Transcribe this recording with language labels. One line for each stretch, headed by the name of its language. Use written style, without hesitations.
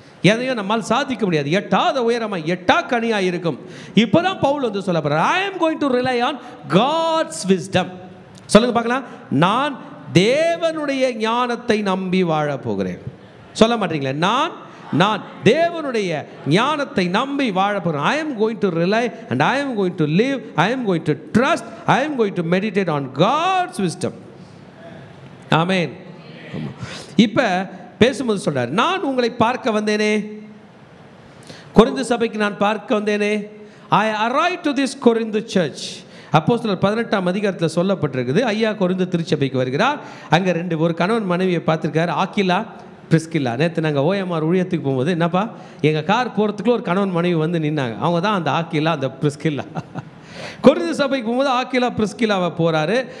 Tamil: எதையும் நம்மால் சாதிக்க முடியாது. எட்டாத உயரமாக எட்டா கனியாக இருக்கும். இப்போதான் பவுல் வந்து சொல்ல போகிறார், ஐ am going to rely on God's wisdom. சொல்லுங்க பார்க்கலாம். நான் தேவனுடைய ஞானத்தை நம்பி வாழ போகிறேன். சொல்ல மாட்டீங்களே, நான் தேவனுடைய ஞானத்தை நம்பி வாழ போகிறேன்.
English: I am going to rely and I am going to live, I am going to trust, I am going to meditate on God's wisdom.
Tamil: ஆமென். இப்போ பேசும்போது சொல்றார், நான் உங்களை பார்க்க வந்தேனே, கொரிந்து சபைக்கு நான் பார்க்க வந்தேனே.
English: I arrived to this Corinth church.
Tamil: அப்போஸ்தலர் 18ஆம் அதிகாரத்தில் சொல்லப்பட்டிருக்குது. ஐயா கொரிந்து திருச்சபைக்கு வருகிறார். அங்கே ஒரு கணவன் மனைவியை பார்த்துருக்காரு, ஆக்கிலா பிரிஸ்கில்லா. நேற்று நாங்கள் ஓஎம்ஆர் ஊழியத்துக்கு போகும்போது, என்னப்பா எங்கள் கார் போகிறதுக்குள்ள ஒரு கணவன் மனைவி வந்து நின்னாங்க. அவங்க தான் அந்த ஆக்கிலா, அந்த பிரிஸ்கில்லா. கொரிந்து சபைக்கு போகும்போது ஆக்கிலா பிரிஸ்கில்லாவை போகிறாரு.